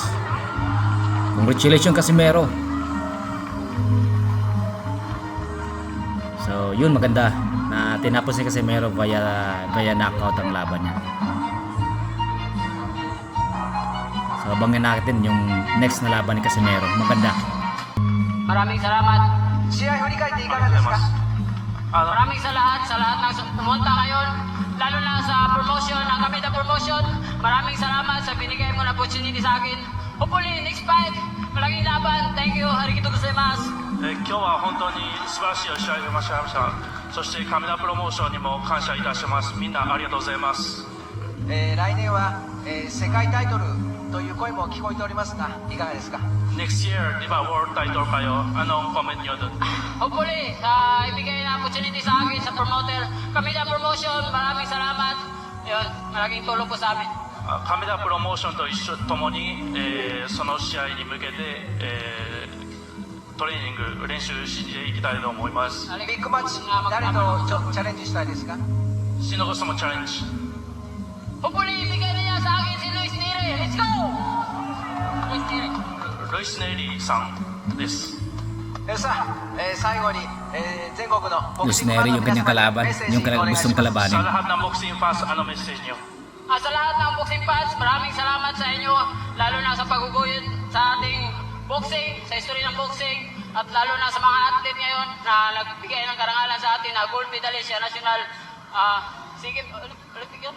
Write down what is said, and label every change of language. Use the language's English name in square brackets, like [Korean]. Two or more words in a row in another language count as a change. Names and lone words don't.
[Filipino] Congratulations Casimero. So, yun maganda na tinapos ni Casimero [English] via knockout [Filipino] ang laban niya. So abangan natin yung next na laban ni Casimero. Maganda. Maraming salamat. [Japanese] 試合振り返っていかがですか？ [Filipino] Maraming sa lahat ng pumunta ngayon, lalo na sa promotion, ang Kameda Promotion. Maraming salamat sa binigay mo na opportunity sa akin. Hopefully, [English] next fight, [Filipino] malaking laban. [English] Thank you. [Japanese] ありがとうございます. 今日は本当に素晴らしい試合を見ました。そして亀田プロモーションにも感謝いたします。みんなありがとうございます。来年は、世界タイトルという声も聞こえておりますが、いかがですか？ [English] Next year, [Filipino] di ba, [English] world title [Filipino] kayo? Anong comment nyo dun? Hopefully, ibigay na opportunity sa akin sa promoter. Kameda Promotion, maraming salamat. Yun, malaking tulong po sa amin. [Japanese] 亀田プロモーションと一緒ともに、その試合に向けて、トレーニング練習していきたいと思います。ビッグマッチ、誰とチャレンジしたいですか？シノゴスもチャレンジ。 [Filipino] Hopefully, ibigay na niya sa akin si Luis Nere. [English] Let's go! Luis Nere. [Japanese] ルイス・ネイリーさんです。さあ、最後に、全国のボク [Filipino] Luis [Japanese] シングファ [Filipino] Neri [Japanese] ンの [Filipino] yung [Japanese] 皆 [Filipino] kanyang [Japanese] さん [Filipino] kalaban, [Japanese] にメッセージ [Filipino] yung [Japanese] お願いし [Filipino] gustong [Japanese] ます。 [Filipino] kalabanin. Sa lahat ng [English] boxing fans, [Filipino] ano message nyo? Sa lahat ng [English] boxing fans, [Filipino] maraming salamat sa inyo. Lalo na sa paguguyod sa ating boxing, sa history ng boxing. At lalo na sa mga athlete ngayon na nagbigay ng karangalan sa atin na [English] gold medalist [Filipino] sa national Sigim, Olympic yun?